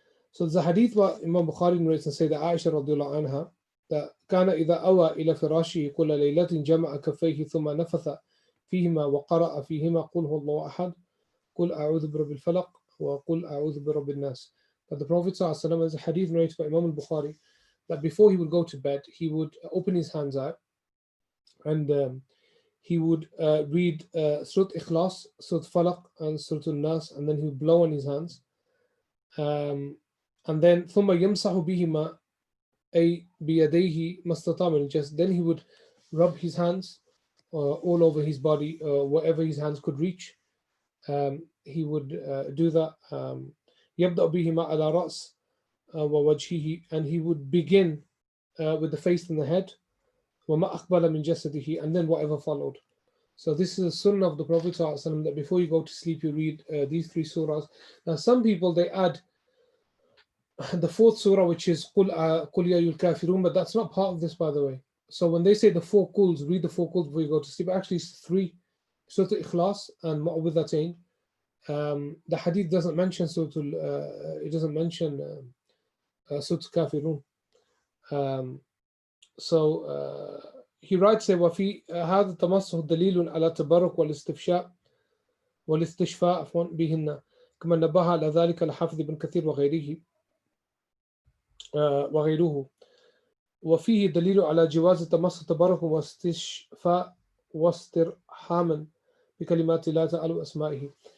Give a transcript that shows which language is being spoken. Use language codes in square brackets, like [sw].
[en] So there's a hadith where Imam Bukhari narrates and say that Aisha radiallahu anha, that [ar] كان إذا أوى إلى فراشه كل ليلة جمع كفيه ثم نفث فيهما وقرأ فيهما قل هو الله أحد قل أعوذ برب الفلق وقل أعوذ برب الناس. [en] But the Prophet ﷺ, as a hadith narrated by Imam al-Bukhari, that before he would go to bed, he would open his hands out and he would read Surah Ikhlas, Surah Falaq, and Surah Al-Nas, and then he would blow on his hands. And then [ar] ثم يمسح بهما أي بيديه ما استطاع من الجسد. [en] Then he would rub his hands all over his body, wherever his hands could reach. He would do that. [ar] يبدأ بهما على رأس ووجهه, [en] and he would begin with the face and the head. [ar] وما أقبل من جسده, [en] and then whatever followed. So this is a sunnah of the Prophet ﷺ, that before you go to sleep you read these three surahs. Now some people, they add the fourth surah, which is [ar] قُلْ يَا أَيُّهَا الْكَافِرُونَ, [en] but that's not part of this, by the way. So when they say the four quls, read the four quls before you go to sleep, actually it's three: Surah Ikhlas and Mu'awwidhatain. The hadith doesn't mention it doesn't mention Surah Kafirun. So he writes here [ar] وفي هذا التمسح دليل على التبرك والاستفشاء والاستشفاء بهن كما نبه على ذلك الحافظ ابن كثير وغيره وفيه دليل على جواز التمسح تبرك واستشفاء واسترحاما بكلمات الله تعالى وأسمائه.